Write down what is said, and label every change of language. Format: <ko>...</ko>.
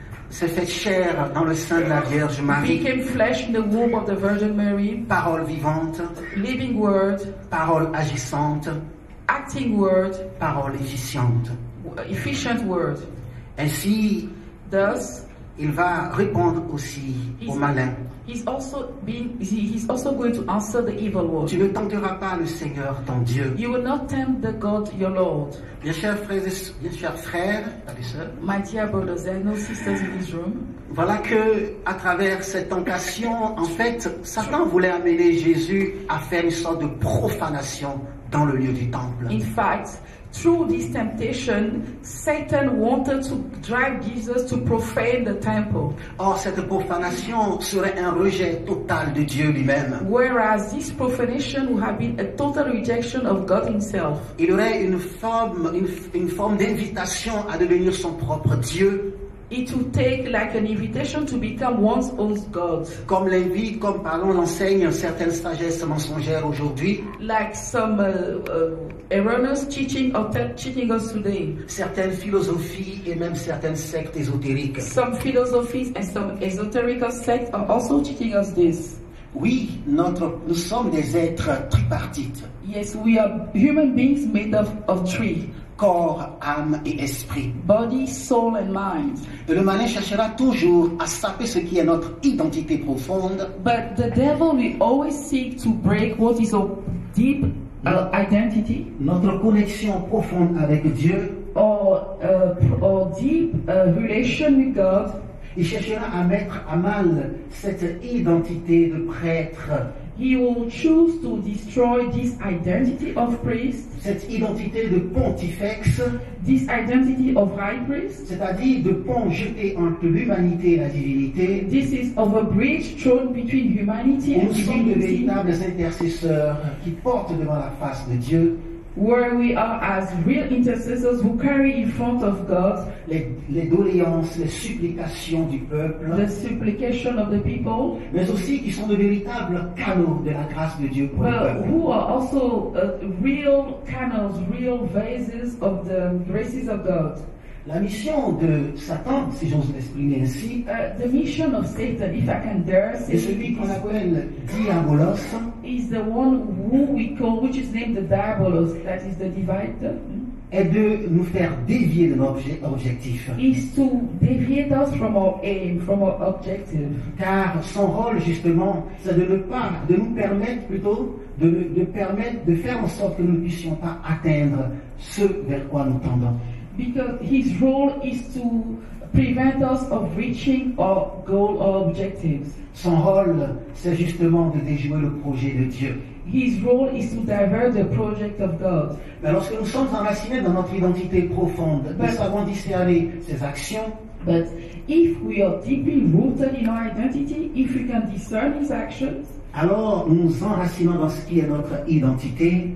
<fr>s'est fait chair dans le sein de la Vierge Marie.</fr> <en>became flesh in the womb of the Virgin Mary,</en> <fr>Parole vivante,</fr> <en>living Word,</en> <fr>parole agissante,</fr> <en>acting Word,</en> <fr>parole efficiente.</fr> <en>efficient Word.</en> <fr>Ainsi,</fr> <en>Thus,</en> <fr>il va répondre aussi aux malins.</fr> <en>he's also going to answer the evil one.</en> <fr>Tu ne tenteras pas le Seigneur ton Dieu.</fr> <en>You will not tempt the God your Lord.</en> <fr>Bien chers frères, pas des sœurs,</fr> <en>My dear brothers and no sisters in this room,</en> <fr>voilà que à travers cette tentation, en fait, Satan voulait amener Jésus à faire une sorte de profanation dans le lieu du temple.</fr> <en>in fact, through this temptation, Satan wanted to drive Jesus to profane the temple.</en> <fr>Or, cette profanation serait un rejet total de Dieu lui-même.</fr> <en>Whereas this profanation would have been a total rejection of God himself.</en> <fr>Il y aurait une forme d'invitation à devenir son propre Dieu,</fr> <en>It would take like an invitation to become one's own God.</en> <fr>comme l'enseigne certaines sagesses mensongères aujourd'hui,</fr> <en>Like some erroneous teaching us today.</en> <fr>certaines philosophies et même certaines sectes ésotériques.</fr> <en>Some philosophies and some esoteric sects are also teaching us this.</en> <fr>Oui, nous sommes des êtres tripartites,</fr> <en>Yes, we are human beings made of three:</en> <fr>corps, âme et esprit.</fr> <en>body, soul, and mind.</en> <fr>Et le malin cherchera toujours à saper ce qui est notre identité profonde,</fr> <en>But the devil will always seek to break what is our deep identity,</en> <fr>notre connexion profonde avec Dieu.</fr> <en>or deep relation with God.</en> <fr>Il cherchera à mettre à mal cette identité de prêtre,</fr> <en>He will choose to destroy this identity of priest,</en> <fr>cette identité de pontifex,</fr> <en>this identity of high priest.</en> <fr>c'est-à-dire de pont jeté entre l'humanité et la divinité,</fr> <en>This is of a bridge thrown between humanity</en> <fr>où</fr> <en>and</en> <fr>nous sommes de</fr> <en>divinity,</en> <fr>véritables intercesseurs qui portent devant la face de Dieu</fr> <en>where we are as real intercessors who carry in front of God</en> <fr>les doléances, les supplications du peuple,</fr> <en>the supplication of the people,</en> <fr>mais aussi qui sont de véritables canaux de la grâce de Dieu pour le peuple.</fr> <en>who are also real canals, real vases of the graces of God.</en> <fr>La mission de Satan, si j'ose l'exprimer ainsi,</fr> <en>The mission of Satan, if I can dare say</en> <fr>est celui</fr> <en>it,</en> <fr>qu'on appelle Diabolos,</fr> <en>is the one who we call, which is named the Diabolos, that is the divider,</en> <fr>est de nous faire dévier de notre objectif.</fr> <en>is to deviate us from our aim, from our objective.</en> <fr>Car son rôle, justement, c'est de nous permettre plutôt, de faire en sorte que nous ne puissions pas atteindre ce vers quoi nous tendons.</fr> <en>Because his role is to prevent us of reaching our goal or objectives.</en> <fr>Son rôle, c'est justement de déjouer le projet de Dieu.</fr> <en>His role is to divert the project of God.</en> <fr>Mais lorsque nous sommes enracinés dans notre identité profonde, nous savons discerner ses actions,</fr> <en>But if we are deeply rooted in our identity, if we can discern his actions,</en> <fr>alors nous nous enracinons dans ce qui est notre identité,</fr>